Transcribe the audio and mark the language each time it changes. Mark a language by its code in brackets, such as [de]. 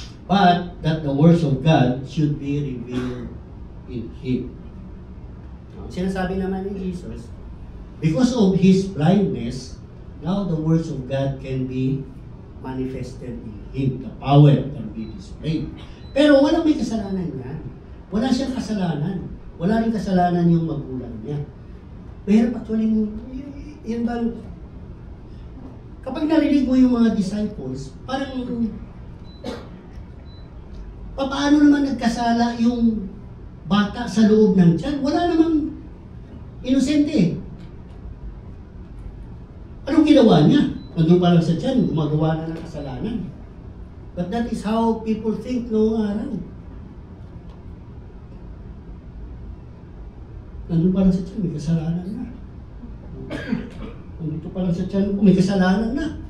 [en] But that the words of God should be revealed in Him. [tl] Sinasabi naman ni Jesus, [en] because of His blindness, now the words of God can be manifested in Him. The power can be displayed. [tl] Pero walang may kasalanan niya. Wala siyang kasalanan. Wala rin kasalanan yung magulang niya. Pero actually, yun bang Kapag narinig mo yung mga disciples, parang, paano naman nagkasala yung bata sa loob ng tiyan? Wala namang inosente eh. Anong ginawa niya? Nandun pa lang sa tiyan, gumagawa na ng kasalanan. [en] But that is how people think [tl] noong araw. Nandun pa lang sa tiyan, may kasalanan na. Nandito pa lang sa tiyan ko, may kasalanan na.